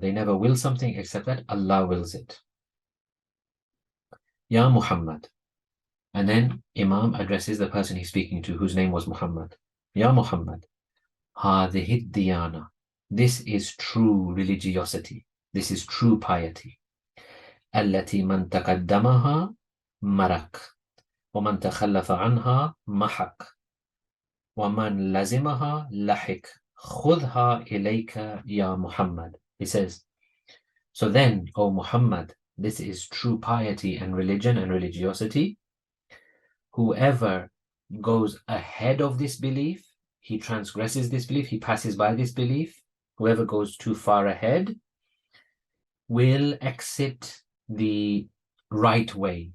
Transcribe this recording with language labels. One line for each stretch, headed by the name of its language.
English: They never will something except that Allah wills it. Ya Muhammad. And then Imam addresses the person he's speaking to, whose name was Muhammad.
Arabic: Ya Muhammad. هَذِهِ الدِّيَانَةِ.
English: This is true religiosity. This is true piety.
Arabic: التي من تقدمها مرك ومن تخلف عنها محك ومن لزمها لحق خذها إليك يا Muhammad.
English: He says, so then, O Muhammad, this is true piety and religion and religiosity. Whoever goes ahead of this belief, he transgresses this belief, he passes by this belief. Whoever goes too far ahead will exit the right way.